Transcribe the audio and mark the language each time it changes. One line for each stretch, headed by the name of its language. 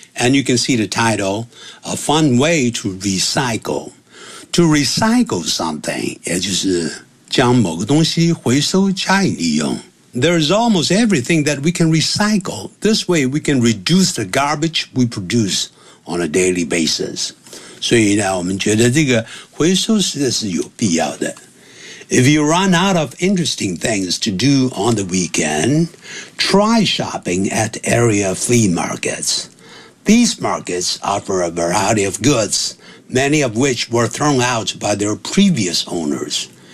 English: And you can see the title, A Fun Way to Recycle. To recycle something,
Chinese: 也就是将某个东西回收加以利用。
English: There is almost everything that we can recycle. This way, we can reduce the garbage we produce on a daily basis.
Chinese: 所以呢，我们觉得这个回收实在是有必要的。
English: If you run out of interesting things to do on the weekend, try shopping at area flea markets. These markets offer a variety of goods, many of which were thrown out by their previous owners.